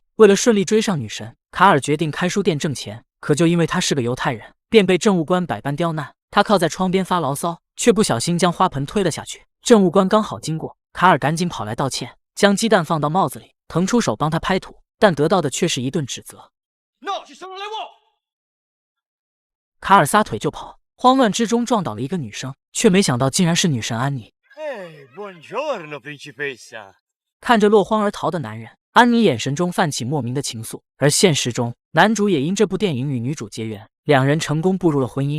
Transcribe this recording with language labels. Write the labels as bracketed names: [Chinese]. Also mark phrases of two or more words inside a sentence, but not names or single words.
[Chinese] 为了顺利追上女神，卡尔决定开书店挣钱。可就因为他是个犹太人，便被政务官百般刁难。他靠在窗边发牢骚，却不小心将花盆推了下去。政务官刚好经过，卡尔赶紧跑来道歉，将鸡蛋放到帽子里，腾出手帮他拍土，但得到的却是一顿指责。 [Italian] No, ci sono le uova。 [Chinese] 卡尔撒腿就跑，慌乱之中撞倒了一个女生，却没想到竟然是女神安妮。 [Italian] Buongiorno, principessa。 [Chinese] 看着落荒而逃的男人，安妮眼神中泛起莫名的情愫。而现实中，男主也因这部电影与女主结缘，两人成功步入了婚姻。